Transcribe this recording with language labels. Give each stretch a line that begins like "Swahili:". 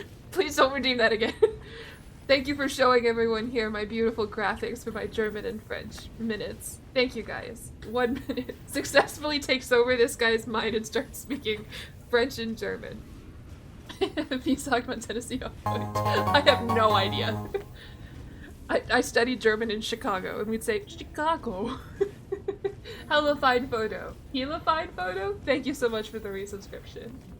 English: Please don't redeem that again. Thank you for showing everyone here my beautiful graphics for my German and French minutes. Thank you guys. 1 minute successfully takes over this guy's mind and starts speaking French and German.
German: Wie sagt man Tennessee auf Deutsch?
English: I have no idea. I studied German in Chicago and we'd say Chicago. Hella fine photo. Hella fine photo? Thank you so much for the resubscription.